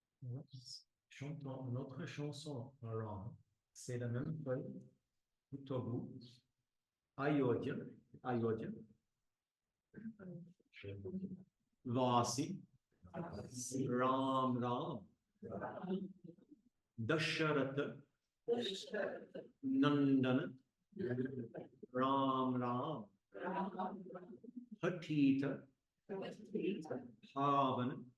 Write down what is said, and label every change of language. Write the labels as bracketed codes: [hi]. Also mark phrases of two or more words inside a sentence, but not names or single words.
[fr] Chantons notre chanson around. C'est la même feuille, tout au bout. [sa] Ayodhya, Ayodhya. Vasi, Ram Ram, Dasharatha, Nandana, Ram Ram, Hatita, Bhavana,